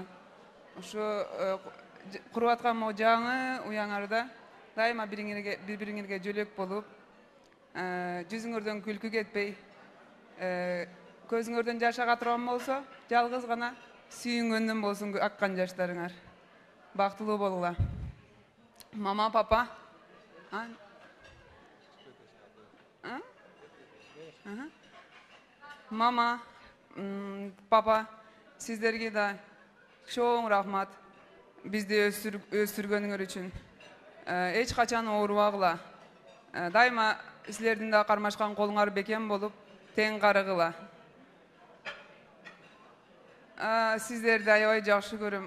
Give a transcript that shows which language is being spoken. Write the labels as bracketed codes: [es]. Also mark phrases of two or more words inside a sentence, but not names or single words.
[ky] Ушу куруп аткан жаңы уяңарда дайыма бири-бириңерге жөлөк болуп, жүзүңөрдөн күлкү кетпей, көзүңөрдөн жаш ага турган болсо, жалгыз гана сүйүнгөндөн болсун аккан жаштарыңар. Бактылуу болгула. Мама, папа. Мама, папа, сиздерге да чоң рахмат. Бизди өстүргөнүңөр үчүн. Эч качан оорубагыла. Дайыма силердин да кармашкан колуңар бекем болуп, тең карыгыла. Сиздерди аябай жакшы көрөм.